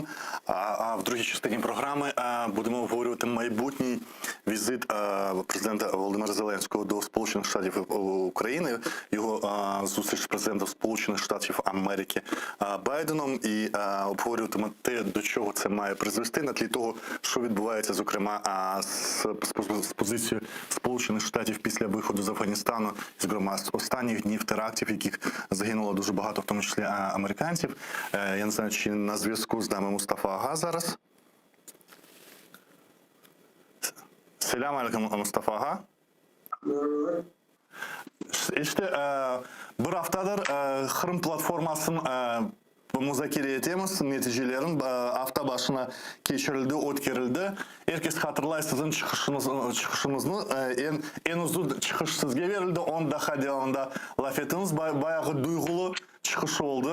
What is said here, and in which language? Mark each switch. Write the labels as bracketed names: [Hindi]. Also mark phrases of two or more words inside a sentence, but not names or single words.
[Ukrainian] А в другій частині програми будемо обговорювати майбутній візит президента Володимира Зеленського до Сполучених Штатів України, його зустріч з президентом Сполучених Штатів Америки Байденом, і обговорюватиме те, до чого це має призвести, на тлі того, що відбувається, зокрема, з позицією Сполучених Штатів після виходу з Афганістану, зокрема, з останніх днів терактів, яких загинуло дуже багато, в тому числі американців. Я не знаю, чи на зв'язку з нами Мустафа Ага зараз. [Crimean Tatar] Селям алейкум, Мустафа Ага. İşte bir haftadır Kırım platformasının müzakere etemiz, neticelerin hafta başına geçirildi, ötkerildi. Herkes hatırlayır sizin çıkışınızı, en uzun çıkış sizge verildi, 10 dakika onda laf ettiniz, bayağı duygulu çıkış oldu.